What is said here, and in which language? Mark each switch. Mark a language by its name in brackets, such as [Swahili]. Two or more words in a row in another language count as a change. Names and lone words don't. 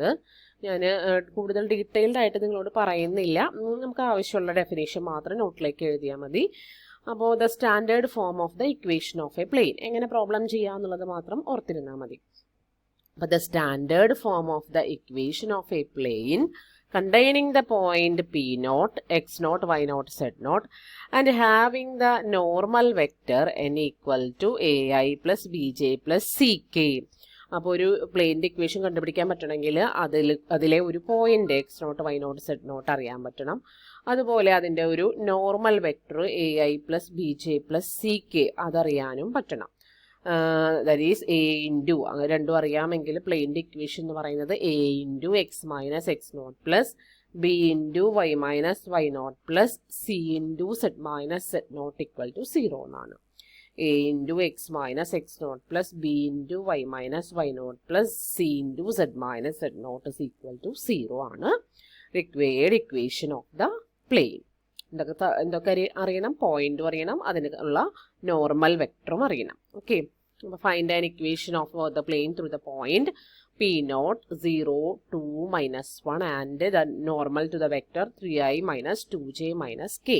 [Malayalam] ഞാൻ കൂടുതൽ ഡീറ്റെയിൽഡ് ആയിട്ട് നിങ്ങളോട് പറയുന്നില്ല, നമുക്ക് ആവശ്യമുള്ള ഡെഫിനേഷൻ മാത്രം നോട്ടിലേക്ക് എഴുതിയാൽ മതി. അപ്പോൾ [English] the standard form of the equation of a plane, [Malayalam] എങ്ങനെ പ്രോബ്ലം ചെയ്യുക എന്നുള്ളത് മാത്രം ഓർത്തിരുന്നാൽ മതി. [English] അപ്പോൾ the standard form of the equation of a plane containing the point P0, X0, Y0, Z0 and having the normal vector n = AI + BJ + CK. [Malayalam] അപ്പോൾ ഒരു പ്ലെയിൻ്റെ ഇക്വേഷൻ കണ്ടുപിടിക്കാൻ പറ്റണമെങ്കിൽ അതിലെ ഒരു പോയിന്റ് X0, Y0, Z0 അറിയാൻ പറ്റണം. അതുപോലെ അതിൻ്റെ ഒരു [English] normal vector [Malayalam] AI + BJ + CK അതറിയാനും പറ്റണം. [English] that is A into, [Malayalam] അങ്ങനെ രണ്ടും അറിയാമെങ്കിൽ പ്ലെയിൻ്റെ ഇക്വേഷൻ എന്ന് പറയുന്നത് A × X - X0 + B × Y - Y0 + C × Z - Z0 = 0 എന്നാണ്. A × X - X0 + B × Y - Y0 + C × Z - Z0 = 0 ആണ് [English] required equation of the plane. [Malayalam] എന്തൊക്കെ അറിയണം? പോയിന്റും അറിയണം, അതിനുള്ള [English] normal vectorum [Malayalam] അറിയണം. ഓക്കെ, അപ്പോൾ [English] find an equation of the plane through the point P0 0 2 -1 and the normal to the vector [Malayalam] 3i - 2j - k.